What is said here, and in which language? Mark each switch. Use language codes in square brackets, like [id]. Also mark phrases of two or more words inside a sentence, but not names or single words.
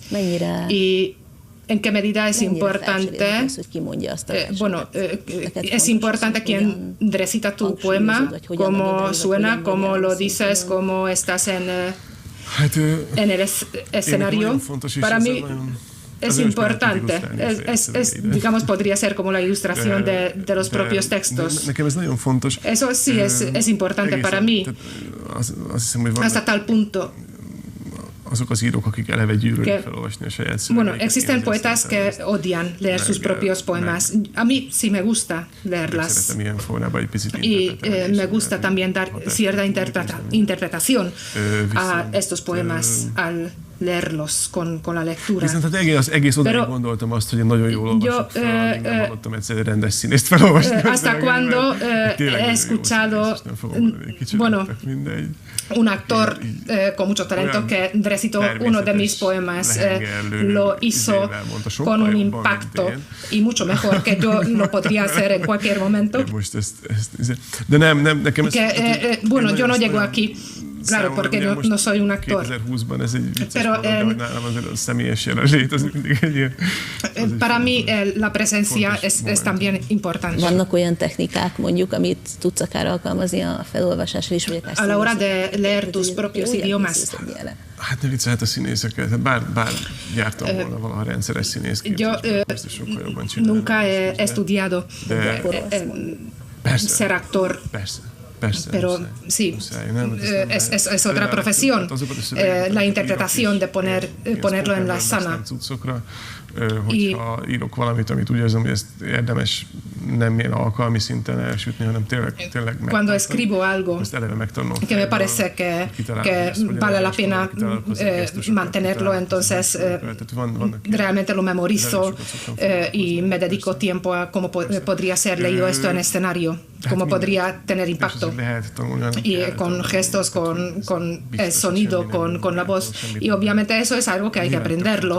[es] Y en qué medida es importante, es importante quién recita tu poema, cómo suena, cómo lo dices, cómo estás en el escenario. Para mí es importante, digamos, podría ser como la ilustración de los propios textos. Eso sí es importante para mí, hasta tal punto [hu] azok az írók, akik eleve gyűlölik felolvasni a saját szövegeiket. [es] Bueno, existen poetas que odian leer sus propios poemas. A mí sí me gusta leerlas. [hu] Szeretem ilyen formában egy picit [es] Y me gusta también dar cierta interpretación a estos poemas al leerlos con la lectura. [hu] Viszont az egész odáig gondoltam azt, hogy én nagyon jól olvasok fel, amíg nem hallottam egyszer rendes színészt felolvasni. [es] Hasta cuando he escuchado, bueno, un actor con mucho talento que recitó uno de mis poemas, lo hizo con un impacto y mucho mejor que yo lo podría hacer en cualquier momento. [hu] De nem, nekem [es] bueno, yo no llego aquí. Claro, porque no soy un actor. [hu] 2020-ban ez egy vicces dolog, de hogy nálam azért a személyes jelenlét az mindig egy ilyen... [es] Para mí la presencia es también importante. [hu] Vannak olyan technikák, mondjuk, amit tudsz akár alkalmazni a felolvasásra is, vagy akár a [es] la hora de leer tus propios idiomas. [hu] Hát ne viccelhet a színészeket, bár jártam volna valaha rendszeres színészképzésben, biztos sokkal jobban csinálom. [es] Nunca he estudiado ser actor. [hu] Persze, [es] pero sí, es otra profesión, la interpretación de ponerlo en la sana. [hu] Hogyha írok valamit, amit úgy érzem, hogy ezt érdemes nem ilyen alkalmi szinten elsütni, hanem tényleg [es] cuando escribo algo que me parece que vale la pena mantenerlo, entonces realmente lo memorizo y me dedico tiempo a cómo podría ser leído esto en escenario, cómo podría tener impacto, y con gestos, con el sonido, con la voz, y obviamente eso es algo que hay que aprenderlo.